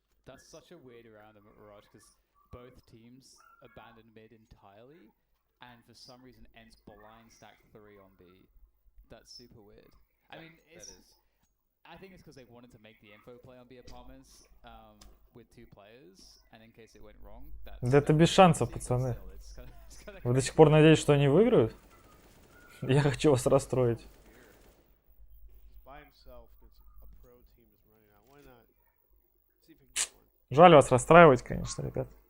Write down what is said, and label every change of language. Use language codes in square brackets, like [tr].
[en] That's such a weird round of Mirage, because both teams abandoned mid entirely, and for some reason ENCE blind stacked 3 on B. That's super weird. I mean, I think it's because they wanted to make the info play on B apartments with 2 players, and in case it went wrong, [ru] да это без шансов, пацаны. Вы до сих пор надеетесь, что они выиграют? Я хочу вас расстроить. [en] himself against a pro team is running out. Why not? See if he can get one. [ru] Жаль вас расстраивать, конечно, ребят.